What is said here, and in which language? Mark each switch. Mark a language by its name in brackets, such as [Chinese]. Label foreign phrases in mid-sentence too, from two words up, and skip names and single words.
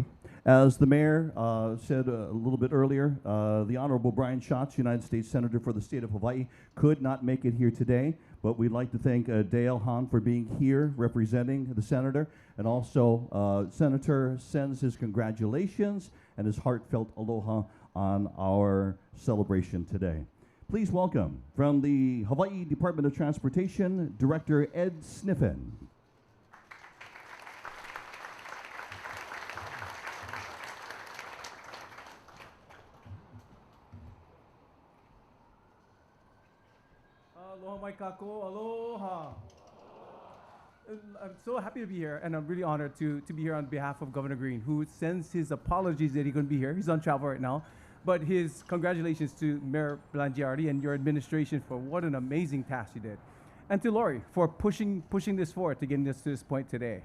[English] As the mayor said a little bit earlier, the Honorable Brian Schatz, United States Senator for the state of Hawaii, could not make it here today, but we'd like to thank Dale Hahn for being here representing the senator, and also Senator sends his congratulations and his heartfelt aloha on our celebration today. Please welcome, from the Hawaii Department of Transportation, Director Ed Sniffen. [Hawaiian] Aloha mai kako, aloha. [English] I'm so happy to be here, and I'm really honored to be here on behalf of Governor Green, who sends his apologies that he couldn't be here. He's on travel right now. But his congratulations to Mayor Blangiardi and your administration for what an amazing task you did. And to Lori for pushing this forward to getting us to this point today.